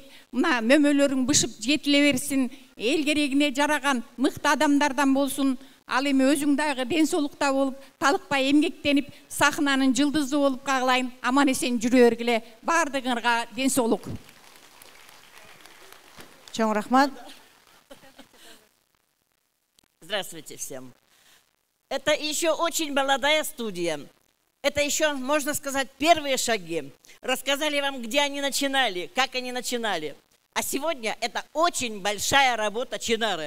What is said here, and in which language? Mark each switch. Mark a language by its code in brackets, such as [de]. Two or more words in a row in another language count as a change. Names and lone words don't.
[ky] Мына мөмөлөрүң бышып жетиле берсин. Эл керегине жараган мыкты адамдардан болсун. Ал эми өзүң дагы ден соолукта болуп, талыкпай эмгектенип, сахнанын жылдызы болуп каалайм. Аман эсен жүрө бергиле. Баардыгыңарга ден соолук. Чоң рахмат. [ru] Здравствуйте всем. Это еще очень молодая студия. Это еще, можно сказать, первые шаги. Рассказали вам, где они начинали, как они начинали. А сегодня это очень большая работа Чынары.